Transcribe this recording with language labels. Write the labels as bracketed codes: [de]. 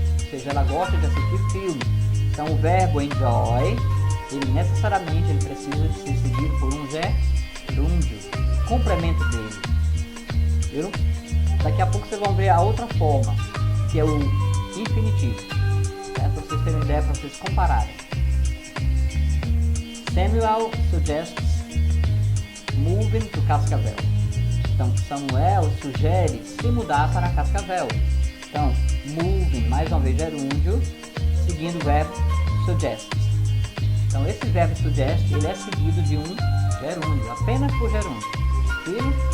[pt] seja, ela gosta de assistir filme. Então o verbo enjoy, ele necessariamente ele precisa de ser seguido por um gerúndio, complemento dele. Viram? Daqui a pouco vocês vão ver a outra forma, que é o infinitivo, para vocês terem uma ideia, para vocês compararem. [en] Samuel suggests moving to Cascavel. [pt] Então Samuel sugere se mudar para Cascavel. Então moving, mais uma vez gerúndio, seguindo o verbo suggest. Então esse verbo suggest, ele é seguido de um gerúndio, apenas por gerúndio. Viram?